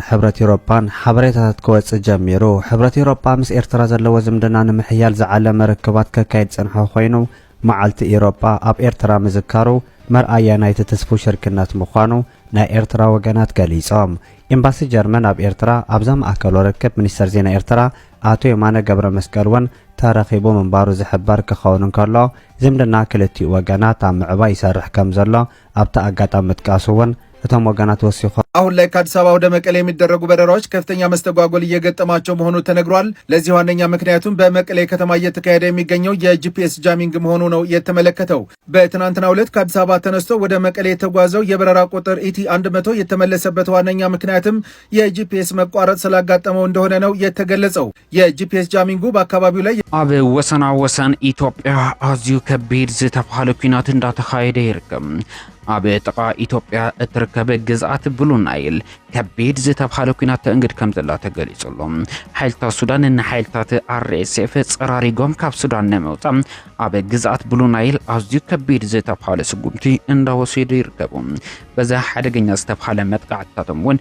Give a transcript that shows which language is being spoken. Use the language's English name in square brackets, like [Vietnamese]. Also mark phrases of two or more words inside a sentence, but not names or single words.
[Tigrinya] ሕብረት ኤውሮፓን ሓበሬታታት ክወጽእ ጀሚሩ ሕብረት ኤውሮፓ ምስ ኤርትራ ዘለዎ ዝምድና ንምሕያል ዝዓለመ ርክባት ከካይድ ጽንሖ ኮይኑ መዓልቲ ኤውሮፓ ኣብ ኤርትራ ምዝካሩ መርኣያ ናይቲ ተስፉ ሽርክነት ምዃኑ ናይ ኤርትራ ወገናት ገሊጾም። ኤምባሲ ጀርመን ኣብ ኤርትራ ኣብዛ ማእከል ርክብ ሚኒስትር ዜና ኤርትራ አቶ የማነ ገብረ መስቀል እውን ተረኺቡ ምንባሩ ዝሕበር ክኸውን እንከሎ ዝምድና ክልቲኡ ወገናት ኣብ ምዕባይ ይሰርሕ ከም ዘሎ ኣብቲ ኣጋጣሚ ምጥቃሱ እውን እቶም ወገናት ወሲኹ [Amharic] አሁን ላይ ከአዲስ አበባ ወደ መቀሌ የሚደረጉ በረራዎች ከፍተኛ መስተጓጎል እየገጠማቸው መሆኑ ተነግሯል። ለዚህ ዋነኛ ምክንያቱም በመቀሌ ከተማ እየተካሄደ የሚገኘው የጂፒኤስ ጃሚንግ መሆኑ ነው የተመለከተው። በትናንትናው ዕለት ከአዲስ አበባ ተነስቶ ወደ መቀሌ የተጓዘው የበረራ ቁጥር ኢቲ 100 የተመለሰበት ዋነኛ ምክንያትም የጂፒኤስ መቋረጥ ስላጋጠመው እንደሆነ ነው የተገለጸው። የጂፒኤስ ጃሚንጉ በአካባቢው ላይ [Tigrinya] ኣብ ወሰና ወሰን ኢትዮጵያ ኣዝዩ ከቢድ ዝተባሃለ ኩናት እንዳተካየደ ይርከብ። ኣብ ጥቃ ኢትዮጵያ እትርከብ ግዝኣት ብሉ ናይል ከቢድ ዝተባሃለ ኩናት እንግድ ከም ዘላ ተገሊጹሎ ሓይልታት ሱዳን ንሓይልታት አርኤስኤፍ ፀራሪጎም ካብ ሱዳን ንምውፃእ ኣብ ግዝኣት ብሉ ናይል ኣዝዩ ከቢድ ዝተባሃለ ስጉምቲ እንዳወሰዱ ይርከቡ። በዛ ሓደገኛ ዝተባሃለ መጥቃዕትታቶም እውን